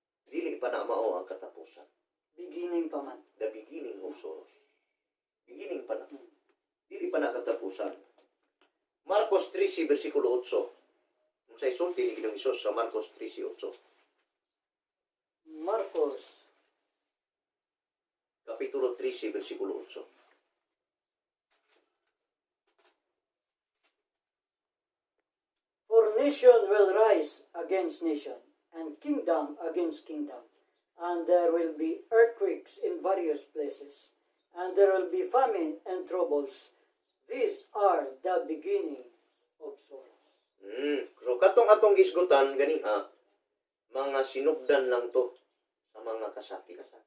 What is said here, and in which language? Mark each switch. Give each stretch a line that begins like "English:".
Cebuano: Dili pa na mao ang katapusan. Beginning pa man.
English: The beginning of sorrows.
Cebuano: Beginning pa na. Dili pa na katapusan. Marcos 13, versikulo 8. Kung sa isulti ni Ginoong Hesus sa Marcos 13:8. Marcos Kapitulo 13, versikulo 8.
English: For nation will rise against nation, and kingdom against kingdom, and there will be earthquakes in various places, and there will be famine and troubles. These are the beginnings of sorrows.
Cebuano: So katong atong gisgutan ganiha, mga sinugdan lang to sa mga kasakit.